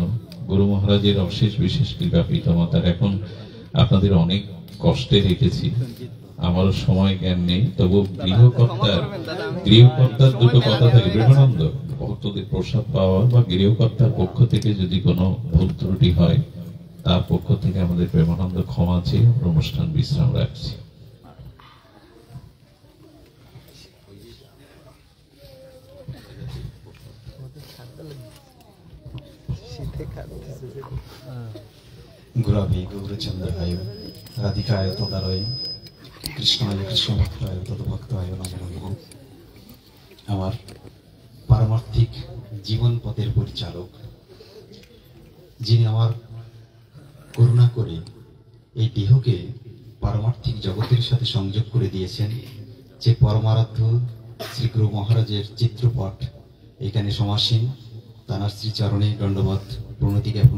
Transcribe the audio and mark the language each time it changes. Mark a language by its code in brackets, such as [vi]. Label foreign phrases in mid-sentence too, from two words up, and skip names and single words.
[bn] গুরু মহারাজের অশেষ বিশেষ কৃপা পিতামাতার। এখন আপনাদের অনেক কষ্টে রেখেছি, আমারও সময় জ্ঞান নেই, তবু গৃহকর্তার দুটো কথা থাকে। প্রেমানন্দ ভক্তদের প্রসাদ পাওয়ার বা গৃহকর্তার পক্ষ থেকে যদি কোনো ভুল ত্রুটি হয়, তার পক্ষ থেকে আমাদের প্রেমানন্দ ক্ষমা চেয়ে অনুষ্ঠান বিশ্রাম রাখছি। [sa] गुराभि गौरचंद्राय राधिकाय तदालय कृष्णाय कृष्ण भक्ताय तद्भक्ताय नमो नमः। [bn] আমার পারমার্থিক জীবন পথের পরিচালক, যিনি আমার করুণা করে এই দেহকে পারমার্থিক জগতের সাথে সংযোগ করে দিয়েছেন, যে পরমারাধ্য শ্রী গুরু মহারাজের চিত্রপট এখানে সমাসীন, তাঁর শ্রীচরণে দণ্ডবত প্রণতি জ্ঞাপন